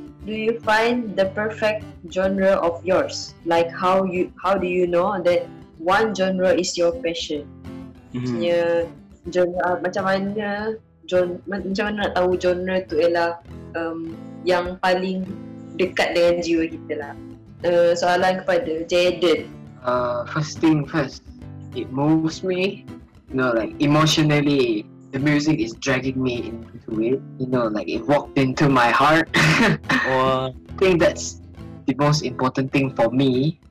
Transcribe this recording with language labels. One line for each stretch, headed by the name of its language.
English: do you find the perfect genre of yours? Like how do you know that one genre is your passion?
Malay: Maksudnya genre macam mana nak tahu genre tu ialah yang paling dekat dengan jiwa kita lah. Soalan kepada Jayden.
English: First thing first, it moves me, like emotionally. The music is dragging me into it, like it walked into my heart. I think that's the most important thing for me.